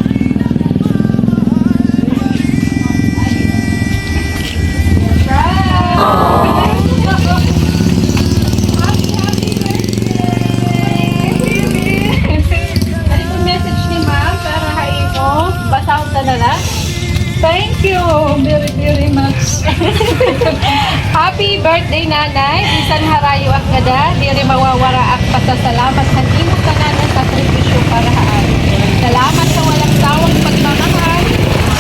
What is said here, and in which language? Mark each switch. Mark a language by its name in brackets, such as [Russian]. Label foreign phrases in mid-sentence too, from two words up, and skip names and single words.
[Filipino] Ano yung message ni ma'am para hain mo? [Waray] Basahon na lang. [English] Thank you very, very much. Happy birthday, nanay. [Waray] Bisan harayo ak ngada, diri mawawara ak pasasalamat sa imong tanan sa sakripisyo para haan. [Filipino] Salamat sa walang sawang pagmamahal.